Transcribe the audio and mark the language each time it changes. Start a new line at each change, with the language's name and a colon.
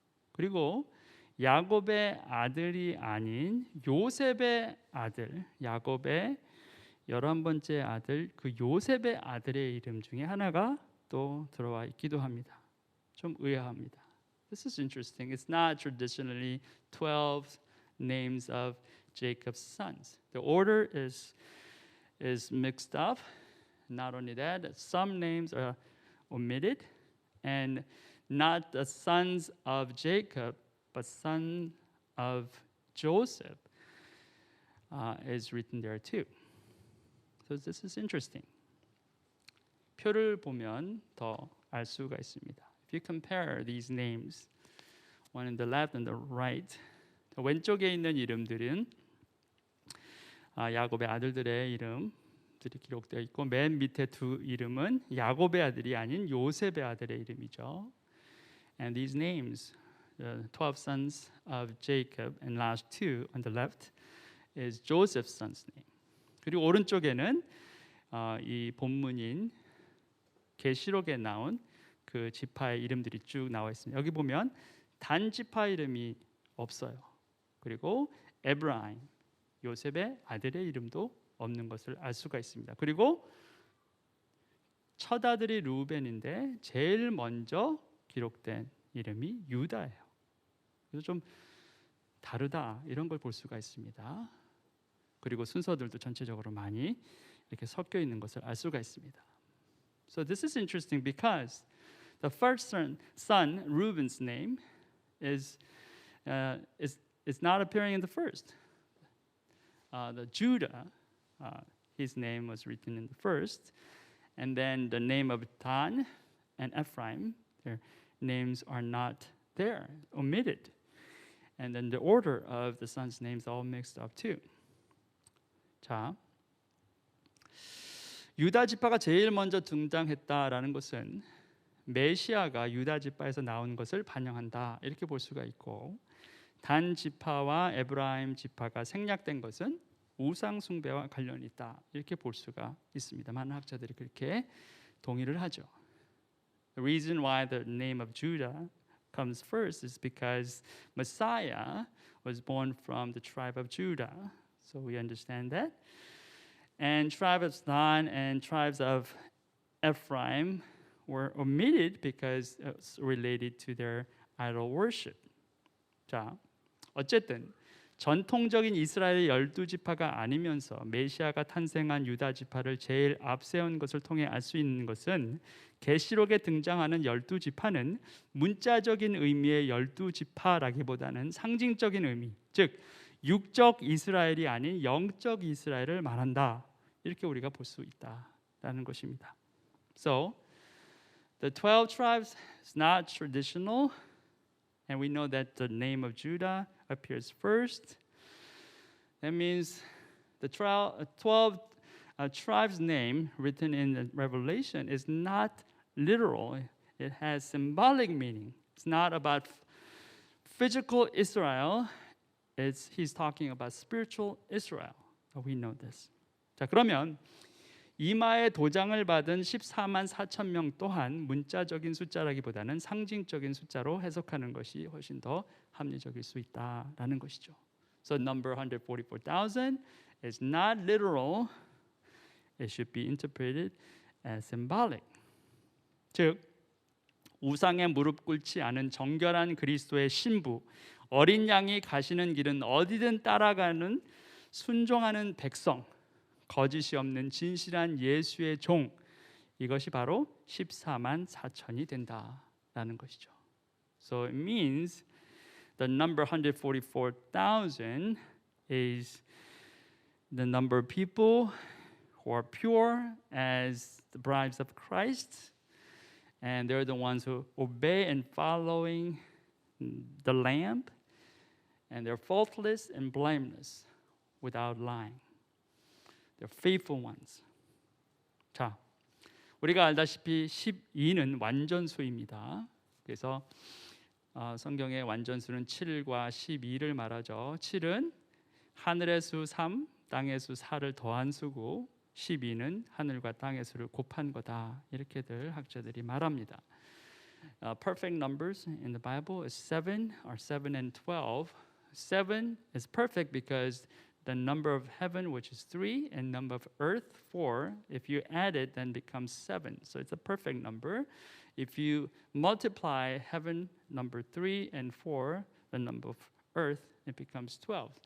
Korean: 그리고 야곱의 아들이 아닌 요셉의 아들, 야곱의 11번째 아들, 그 요셉의 아들의 이름 중에 하나가 또 들어와 있기도 합니다. 좀 의아합니다.
English: This is interesting. It's not traditionally 12 names of Jacob's sons. The order is mixed up. Not only that, some names are omitted, and not the sons of Jacob, but son of Joseph is written there too. So this is interesting.
Korean: 표를 보면 더 알 수가 있습니다.
English: If you compare these names, one on the left and the right,
Korean: 왼쪽에 있는 이름들은 야곱의 아들들의 이름들이 기록되어 있고 맨 밑에 두 이름은 야곱의 아들이 아닌 요셉의 아들의 이름이죠.
English: And these names, the 12 sons of Jacob, and last two on the left is Joseph's son's name.
Korean: 그리고 오른쪽에는 이 본문인 계시록에 나온 그 지파의 이름들이 쭉 나와 있습니다. 여기 보면 단 지파 이름이 없어요. 그리고 에브라임, 요셉의 아들의 이름도 없는 것을 알 수가 있습니다. 그리고 첫 아들이 루벤인데 제일 먼저 기록된 이름이 유다예요. 그래서 좀 다르다 이런 걸 볼 수가 있습니다. 그리고 순서들도 전체적으로 많이 이렇게 섞여 있는 것을 알 수가 있습니다.
English: So this is interesting because the first son Reuben's name is not appearing in the first. The Judah, his name was written in the first, and then the name of Dan and Ephraim, their names are not there, omitted, and then the order of the sons' names all mixed up too.
Korean: 자, 유다 지파가 제일 먼저 등장했다라는 것은 메시아가 유다 지파에서 나온 것을 반영한다 이렇게 볼 수가 있고, 단 지파와 에브라임 지파가 생략된 것은 우상 숭배와 관련이 있다 이렇게 볼 수가 있습니다. 많은 학자들이 그렇게 동의를 하죠.
English: The reason why the name of Judah comes first is because Messiah was born from the tribe of Judah. So we understand that. And tribe of Dan and tribes of Ephraim were omitted because it's related to their idol worship.
Korean: 자, 어쨌든 전통적인 이스라엘의 12지파가 아니면서 메시아가 탄생한 유다 지파를 제일 앞세운 것을 통해 알 수 있는 것은 계시록에 등장하는 12지파는 문자적인 의미의 12지파라기보다는 상징적인 의미, 즉 육적 이스라엘이 아닌 영적 이스라엘을 말한다. 이렇게 우리가 볼 수 있다라는 것입니다.
English: So the 12 tribes is not traditional, and we know that the name of Judah appears first. That means the 12 tribes' name written in the Revelation is not literal. It has symbolic meaning. It's not about physical Israel. He's talking about spiritual Israel. We know this.
Korean: 자, 그러면 이마에 도장을 받은 14만 4천 명 또한 문자적인 숫자라기보다는 상징적인 숫자로 해석하는 것이 훨씬 더 합리적일 수 있다라는 것이죠.
English: So number 144,000 is not literal. It should be interpreted as symbolic.
Korean: 즉 우상에 무릎 꿇지 않은 정결한 그리스도의 신부, 어린 양이 가시는 길은 어디든 따라가는 순종하는 백성, 거짓이 없는 진실한 예수의 종, 이것이 바로 14만 4천이 된다라는 것이죠.
English: So it means the number 144,000 is the number of people who are pure as the brides of Christ, and they're the ones who obey and following the Lamb, and they're faultless and blameless without lying. They're faithful ones.
Korean: 자, 우리가 알다시피 12는 완전수입니다. 그래서 성경의 완전수는 7과 12를 말하죠. 7은 하늘의 수 3, 땅의 수 4를 더한 수고 12는 하늘과 땅의 수를 곱한 거다. 이렇게들 학자들이 말합니다.
English: Perfect numbers in the Bible is 7 and 12. 7 is perfect because the number of heaven, which is 3, and number of earth, 4. If you add it, then becomes 7. So it's a perfect number. If you multiply heaven, number 3, and 4, the number of earth, it becomes 12.